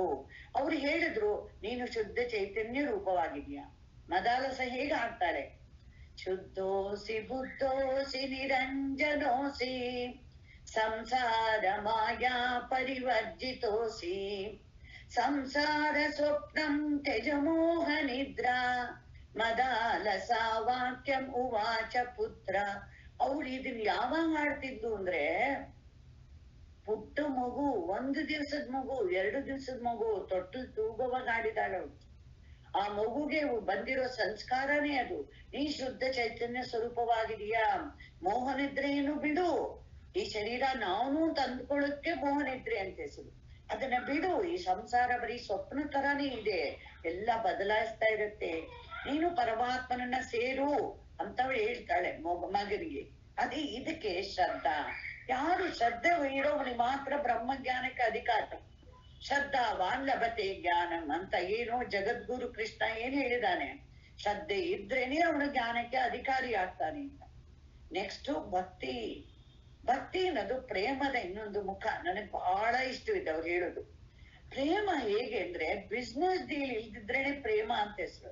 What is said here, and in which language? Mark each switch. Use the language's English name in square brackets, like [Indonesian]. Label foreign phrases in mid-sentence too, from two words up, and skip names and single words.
[Kannada] ಅವ್ರು ಹೇಳಿದ್ರು ನೀನು ಶುದ್ಧ ಚೈತನ್ಯ ರೂಪವಾಗಿದ್ಯಾ. ಮದಾಲಸ ಹೇಗೆ ಹಾಡ್ತಾರೆ? [Sanskrit] ಶುದ್ಧೋಸಿ ಬುದ್ಧೋಸಿ ನಿರಂಜನೋಸಿ ಸಂಸಾರ ಮಾಯಾ ಪರಿವರ್ಜಿತೋಸಿ ಸಂಸಾರ ಸ್ವಪ್ನಂ ತ್ಯಜ ಮೋಹ ನಿದ್ರಾ ಮದಾಲಸ ವಾಕ್ಯಂ ಉವಾಚ ಪುತ್ರ. [Kannada] ಅವ್ರು ಇದನ್ ಯಾವಾಗ ಹಾಡ್ತಿದ್ದು ಅಂದ್ರೆ, ಪುಟ್ಟ ಮಗು, 1 ದಿವಸದ ಮಗು, 2 ದಿವಸದ ಮಗು ತೊಟ್ಟು ತೂಗುವಾಗ ಹಾಡಿದಾಳ ಅವಳು. ಆ ಮಗುಗೆ ಬಂದಿರೋ ಸಂಸ್ಕಾರನೇ ಅದು. ನೀ ಶುದ್ಧ ಚೈತನ್ಯ ಸ್ವರೂಪವಾಗಿದೀಯಾ, ಮೋಹನಿದ್ರೆಯನ್ನು ಬಿಡು. ಈ ಶರೀರ ನಾನು ತಂದ್ಕೊಳ್ಳೋಕೆ ಮೋಹನಿದ್ರೆ ಅಂತ ಹೆಸರು. ಅದನ್ನ ಬಿಡು. ಈ ಸಂಸಾರ ಬರೀ ಸ್ವಪ್ನ ತರಾನೇ ಇದೆ, ಎಲ್ಲ ಬದಲಾಯಿಸ್ತಾ ಇರುತ್ತೆ. ನೀನು ಪರಮಾತ್ಮನನ್ನ ಸೇರು ಅಂತ ಹೇಳ್ತಾಳೆ ಮಗನಿಗೆ. ಅದೇ ಇದಕ್ಕೆ ಶ್ರದ್ಧಾ. ಯಾರು ಶ್ರದ್ಧೆ ಇರೋವನಿಗೆ ಮಾತ್ರ ಬ್ರಹ್ಮಜ್ಞಾನಕ್ಕೆ ಅಧಿಕಾರ. [Sanskrit] ಶ್ರದ್ಧಾವಾನ್ ಲಭತೆ ಜ್ಞಾನಂ [Kannada] ಅಂತ ಏನು ಜಗದ್ಗುರು ಕೃಷ್ಣ ಏನ್ ಹೇಳಿದಾನೆ, ಶ್ರದ್ಧೆ ಇದ್ರೇನೆ ಅವನು ಜ್ಞಾನಕ್ಕೆ ಅಧಿಕಾರಿ ಆಗ್ತಾನೆ ಅಂತ. ನೆಕ್ಸ್ಟ್ ಭಕ್ತಿ. ಭಕ್ತಿ ಅನ್ನೋದು ಪ್ರೇಮದ ಇನ್ನೊಂದು ಮುಖ. ನನಗೆ ಬಹಳ ಇಷ್ಟವಿದೆ ಅವ್ರು ಹೇಳೋದು. ಪ್ರೇಮ ಹೇಗೆ ಅಂದ್ರೆ [English] business deal [Kannada] ಇಲ್ದಿದ್ರೇನೆ ಪ್ರೇಮ ಅಂತ ಹೆಸರು.